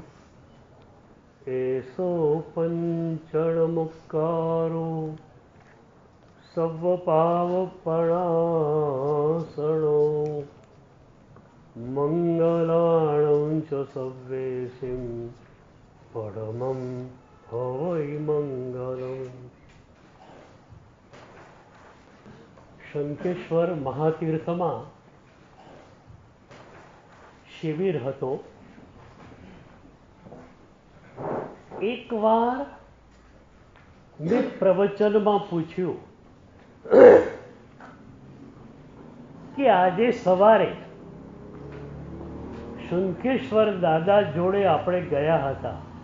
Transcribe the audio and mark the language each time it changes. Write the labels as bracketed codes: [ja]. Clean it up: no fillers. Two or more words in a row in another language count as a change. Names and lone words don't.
[pra] एषो पञ्चणमुक्कारो सव्वपावपणासनो मङ्गलाणं च सव्वेशिं परमं हवै मङ्गलम्. [gu] શંખેશ્વર મહાતીર્થમાં શિબિર હતો. એકવાર મેં પ્રવચનમાં પૂછ્યું કે આજે સવારે શંખેશ્વર દાદા જોડે આપણે ગયા હતા.